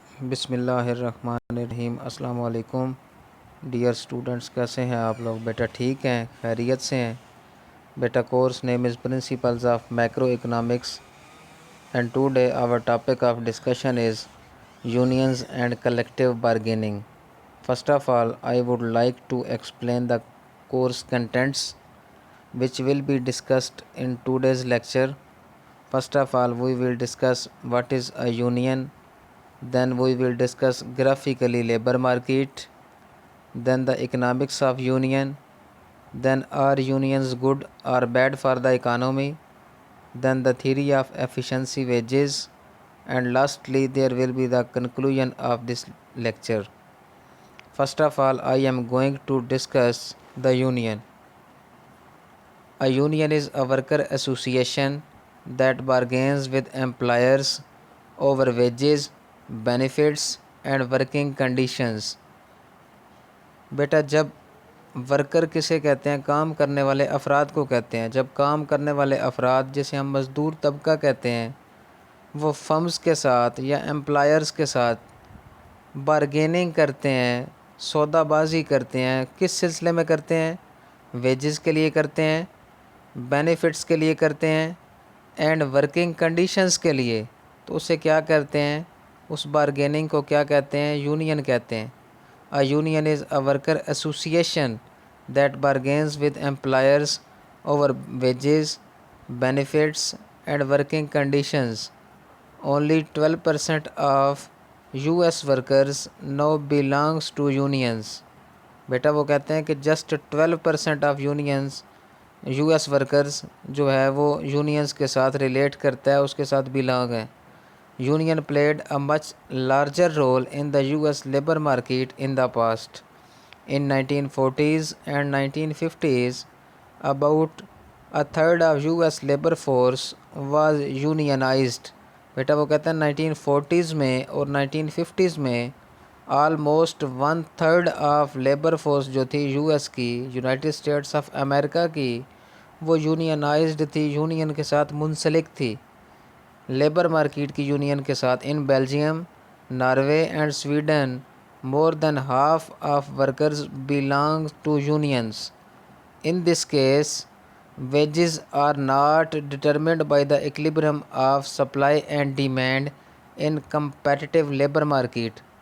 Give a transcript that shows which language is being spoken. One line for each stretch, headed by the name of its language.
Urdu: بسم اللہ الرحمن الرحیم۔ السلام علیکم ڈیئر اسٹوڈنٹس، کیسے ہیں آپ لوگ؟ بیٹا ٹھیک ہیں، خیریت سے ہیں؟
English: بیٹا course name is principles of macroeconomics and today our topic of discussion is unions and collective bargaining. First of all, I would like to explain the course contents which will be discussed in today's lecture. First of all, we will discuss what is a union. Then we will discuss graphically labor market. Then the economics of union. Then are unions good or bad for the economy? Then the theory of efficiency wages. And lastly, there will be the conclusion of this lecture. First of all, I am going to discuss the union. A union is a worker association that bargains with employers over wages, benefits and working conditions.
Urdu: بیٹا جب worker کسے کہتے ہیں؟ کام کرنے والے افراد کو کہتے ہیں۔ جب کام کرنے والے افراد جسے ہم مزدور طبقہ کہتے ہیں، وہ فرمز کے ساتھ یا امپلائرز کے ساتھ بارگیننگ کرتے ہیں، سودا بازی کرتے ہیں۔ کس سلسلے میں کرتے ہیں؟ ویجز کے لیے کرتے ہیں، بینیفٹس کے لیے کرتے ہیں اینڈ ورکنگ کنڈیشنز کے لیے۔ تو اسے کیا کرتے ہیں؟ اس بارگیننگ کو کیا کہتے ہیں؟ یونین کہتے ہیں۔
English: A union is a worker association that bargains with employers over wages, benefits and working conditions. Only 12% of US workers now belongs to unions.
Urdu: بیٹا وہ کہتے ہیں کہ
English: just 12% of unions US workers
Urdu: جو ہے وہ یونینز کے ساتھ ریلیٹ کرتا ہے، اس کے ساتھ
English: belong ہے۔ Union played a much larger role in the US labor market in the past. In 1940s and 1950s, about a third of US labor force was unionized.
Urdu: بیٹا وہ کہتے ہیں 1940s میں اور 1950s میں almost 1/3 آف لیبر فورس جو تھی US کی، United States of America کی، وہ یونینائزڈ تھی، یونین کے ساتھ منسلک تھی، لیبر مارکیٹ کی یونین کے ساتھ۔
English: In Belgium, Norway and Sweden more than half of workers belong to unions. In this case wages are not determined by the equilibrium of supply and demand in competitive labor market.